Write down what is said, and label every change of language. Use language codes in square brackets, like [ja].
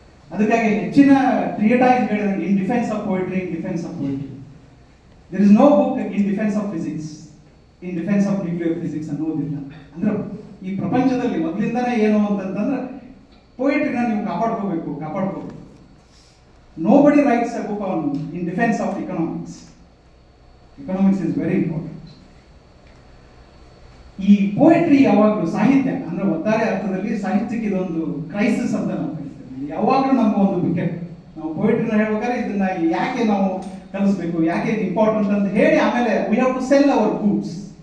[kn] ಅದಕ್ಕಾಗಿ ಹೆಚ್ಚಿನ ಟ್ರಿಯಟೈಸ್ಗಳಿವೆ [en] In defence of poetry, in defence of poetry. There is no book in defence of physics, in defence of nuclear physics [kn] ಅನ್ನೋದಿಲ್ಲ. ಅಂದ್ರೆ ಈ ಪ್ರಪಂಚದಲ್ಲಿ ಮೊದಲಿಂದನೇ ಏನು ಅಂತಂತಂದ್ರೆ ಪೊಯೆಟ್ರಿನ ನೀವು ಕಾಪಾಡ್ಕೋಬೇಕು. [en] Nobody writes a book in defense of economics. Economics is very important. [kn] ಈ poetry ಯಾವಾಗಲೂ ಸಾಹಿತ್ಯ ಅಂದ್ರೆ ಒಟ್ಟಾರೆ ಅರ್ಥದಲ್ಲಿ ಸಾಹಿತ್ಯಕ್ಕೆ ಇದೊಂದು ಕ್ರೈಸಿಸ್ ಅಂತ ನಾವು ಕರಿತೀವಿ. ಯಾವಾಗಲೂ ನಮ್ಮ ಒಂದು ವಿಕೆಟ್. ನಾವು ಪೊಯೆಟ್ರಿನ ಹೇಳ್ಬೇಕಾದ್ರೆ ಇದನ್ನ ಯಾಕೆ ನಾವು ಕಲಿಸ್ಬೇಕು, ಯಾಕೆ ಇಂಪಾರ್ಟೆಂಟ್ ಅಂತ ಹೇಳಿ ಆಮೇಲೆ [en] We have to sell our goods.